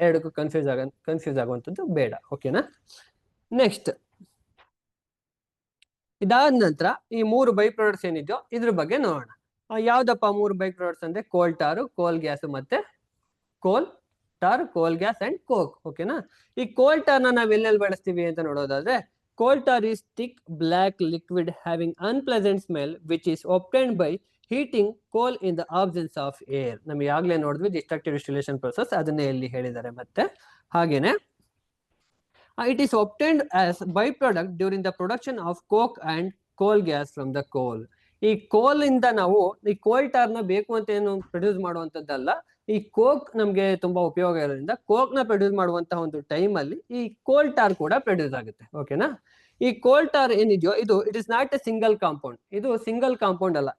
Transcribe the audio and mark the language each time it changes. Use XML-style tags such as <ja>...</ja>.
<kn>ಎರಡಕ್ಕೂ ಕನ್ಫ್ಯೂಸ್ ಆಗುವಂಥದ್ದು ಬೇಡ. ಓಕೆನಾ? ನೆಕ್ಸ್ಟ್, ಇದಾದ ನಂತರ ಈ 3 ಬೈ ಪ್ರಾಡಕ್ಟ್ಸ್ ಏನಿದೆಯೋ ಇದ್ರ ಬಗ್ಗೆ ನೋಡೋಣ. ಯಾವ್ದಪ್ಪ 3 ಬೈ ಪ್ರಾಡಕ್ಟ್ಸ್ ಅಂದ್ರೆ, ಕೋಲ್ ಟಾರು, ಕೋಲ್ ಗ್ಯಾಸ್ ಮತ್ತೆ ಕೋಲ್ ಟಾರ್, ಕೋಲ್ ಗ್ಯಾಸ್ ಅಂಡ್ ಕೋಕ್. ಓಕೆನಾ? ಈ ಕೋಲ್ ಟಾರ್ ನಾವ್ ಎಲ್ಲೆಲ್ಲಿ ಬಳಸ್ತೀವಿ ಅಂತ ನೋಡೋದಾದ್ರೆ,</kn> <en>Coal tar is thick black liquid having unpleasant smell which is obtained by heating coal in the absence of air.</en> <kn>ನಮ್ಗೆ ಆಗ್ಲೇ ನೋಡಿದ್ವಿ ಡಿಸ್ಟ್ರಕ್ಟಿವ್ ಡಿಸ್ಟಿಲೇಷನ್ ಪ್ರೊಸೆಸ್, ಅದನ್ನೇ ಇಲ್ಲಿ ಹೇಳಿದ್ದಾರೆ. ಮತ್ತೆ ಹಾಗೇನೆ</kn> <en>it is obtained as byproduct during the production of coke and coal gas from the coal.</en> <kn>ಈ ಕೋಲ್ ಇಂದ ನಾವು ಈ ಕೋಲ್ ಟಾರ್ ನ ಬೇಕು ಅಂತ ಏನು ಪ್ರೊಡ್ಯೂಸ್ ಮಾಡುವಂತದ್ದಲ್ಲ. ಈ ಕೋಕ್ ನಮ್ಗೆ ತುಂಬಾ ಉಪಯೋಗ ಇರೋದ್ರಿಂದ ಕೋಕ್ ನ ಪ್ರೊಡ್ಯೂಸ್ ಮಾಡುವಂತಹ ಒಂದು ಟೈಮ್ ಅಲ್ಲಿ ಈ ಕೋಲ್ ಟಾರ್ ಕೂಡ ಪ್ರೊಡ್ಯೂಸ್ ಆಗುತ್ತೆ. ಓಕೆನಾ? ಈ ಕೋಲ್ ಟಾರ್ ಏನಿದೆಯೋ ಇದು</kn> <en>It is not a single compound.</en> <kn>ಇದು ಸಿಂಗಲ್ ಕಾಂಪೌಂಡ್ ಅಲ್ಲ.</kn>